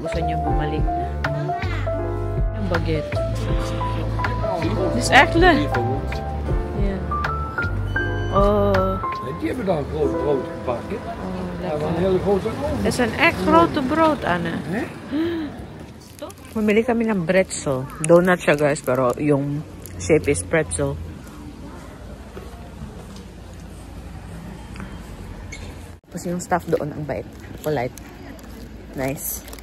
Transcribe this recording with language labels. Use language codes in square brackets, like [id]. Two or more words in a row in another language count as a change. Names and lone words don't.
[tl] Gusto niyo bumalik na. Ang baget. [nl] Is echt leuk. Ja. Oh. Die hebben daar een groot brood gebakken. Ja, een hele grote oven. Dat is een echt grote brood, Anna. [tl] Mamili kami ng pretzel. Donut siya, guys, pero yung [en] shape is pretzel. [tl] Tapos yung staff doon ang bait. [en] Polite. Nice.